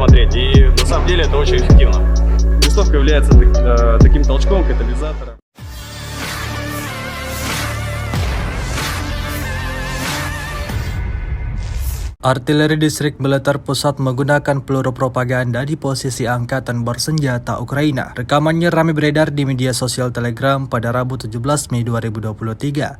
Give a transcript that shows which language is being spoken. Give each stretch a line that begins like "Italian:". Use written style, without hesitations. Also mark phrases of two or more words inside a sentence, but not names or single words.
Russian: И на самом деле это очень эффективно. Весовка является таким толчком, катализатором.
Indonesian: Artileri Distrik Militer Pusat menggunakan peluru propaganda di posisi angkatan bersenjata Ukraina. Rekamannya ramai beredar di media sosial Telegram pada Rabu 17 Mei 2023.